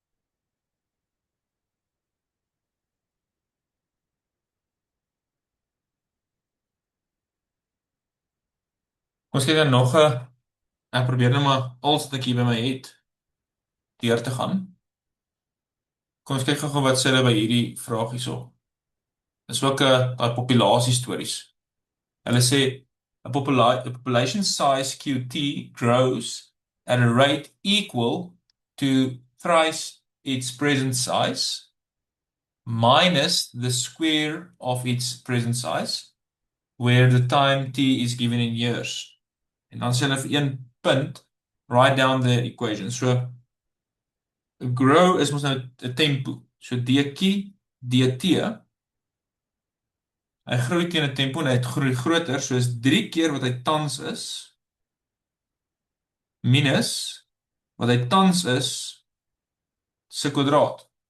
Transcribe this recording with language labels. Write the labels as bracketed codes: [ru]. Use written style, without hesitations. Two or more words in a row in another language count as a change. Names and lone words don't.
[af] Kom ons kyk dan nog 'n ek probeer nou maar alles wat ek hier by my het deur te gaan. Kom ons kyk gou-gou wat sê hulle by hierdie vraag hierso. Dis ook 'n daai populasie stories. Hulle sê [en] a population size QT grows at a rate equal to thrice its present size minus the square of its present size where the time t is given in years. [af] En dan sê hulle vir een punt [en] write down the equation. [af] So grow is mos nou 'n tempo. So dt, hy groei teen 'n tempo en hy groei groter, soos 3 keer wat hy tans is minus wat hy tans is se kwadraat.